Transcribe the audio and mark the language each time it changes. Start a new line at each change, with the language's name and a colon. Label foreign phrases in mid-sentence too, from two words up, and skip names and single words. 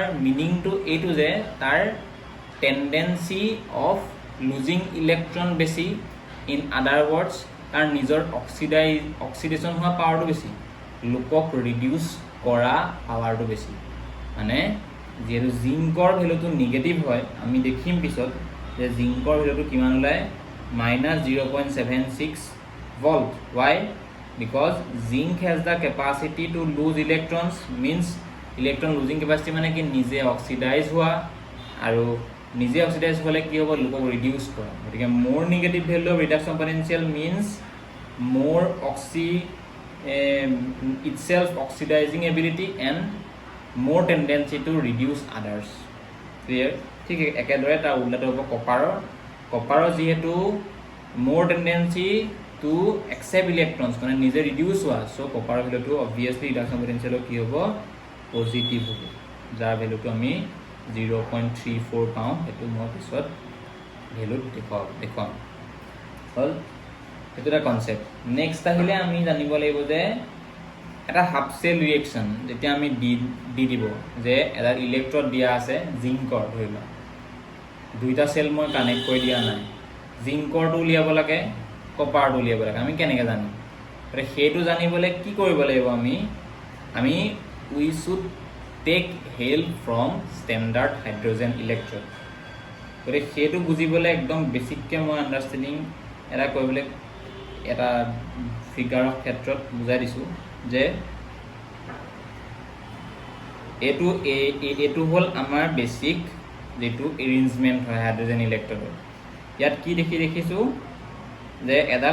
Assamese: মিনিংটো এইটো যে তাৰ
English: tendency of losing electron
Assamese: বেছি
English: in other words
Assamese: তাৰ নিজৰ অক্সিডেশ্যন হোৱা পাৱাৰটো বেছি লোকক ৰিডিউস কৰা পাৱাৰটো বেছি মানে যেহেতু জিংকৰ ভ্যালুটো নিগেটিভ হয় আমি দেখিম পিছত যে জিংকৰ ভ্যালুটো কিমান ওলায় -0.76
English: volt why because zinc has the capacity to lose electrons means electron losing capacity
Assamese: মানে কি নিজে অক্সিডাইজ হোৱা আৰু নিজে অক্সিডাইজ হলে কি হ'ব লোকক ৰিডিউস কৰা গতিকে
English: more negative value of reduction potential means more itself oxidizing ability and more tendency to reduce others clear
Assamese: ঠিক একেদৰে তাৰ উল্লেখ হ'ব কপাৰৰ যেহেতু
English: more tendency to accept electrons
Assamese: মানে নিজে ৰিডিউস হোৱা সো কপাৰৰ ভ্যালুটো obviously ৰিডাকশ্যন পটেনশিয়েলৰ কি হ'ব পজিটিভ হ'ব যাৰ ভ্যালুটো আমি 0.34 পাওঁ এটো মই পিছত ভ্যালু দেখুৱাম হল এটো এটা কনসেপ্ট নেক্সট আহিলে আমি জানিব লাগিব যে এটা হাফ সেল ৰিঅ্যাকশন যেতিয়া আমি দিব যে এটা ইলেক্ট্ৰড দিয়া আছে জিংকৰ ধৰিলা দুইটা সেল মই কানেক্ট কৰি দিয়া নাই জিংকৰটো উলিয়াব লাগে কপাৰটো উলিয়াব লাগে আমি কেনেকৈ জানিম আৰু সেইটো জানিবলৈ কি কৰিব লাগিব আমি
English: we should take help from standard hydrogen electrode
Assamese: গতিকে সেইটো বুজিবলৈ একদম বেসিককে মই আন্ডাৰষ্টেণ্ডিং এটা কৰিবলৈ এটা ফিগাৰৰ ক্ষেত্ৰত বুজাই দিছো যে এইটো হ'ল আমাৰ বেসিক যেটো এৰেঞ্জমেণ্ট হয় হাইড্ৰজেন ইলেক্ট্ৰডৰ ইয়াত কি দেখিছোঁ যে এডাল